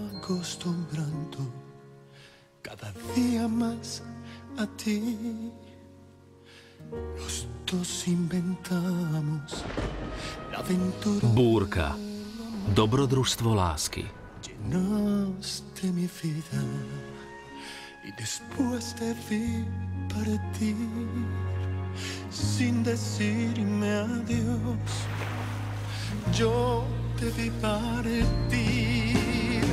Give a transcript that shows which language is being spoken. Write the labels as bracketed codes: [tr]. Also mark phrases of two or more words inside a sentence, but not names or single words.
[es] acostumbrando cada día más a ti. Los dos inventamos la aventura. [sk] Búrka. Dobrodružstvo lásky. [es] Llenaste mi vida y después te vi partir sin decirme adiós. Yo te vi partir.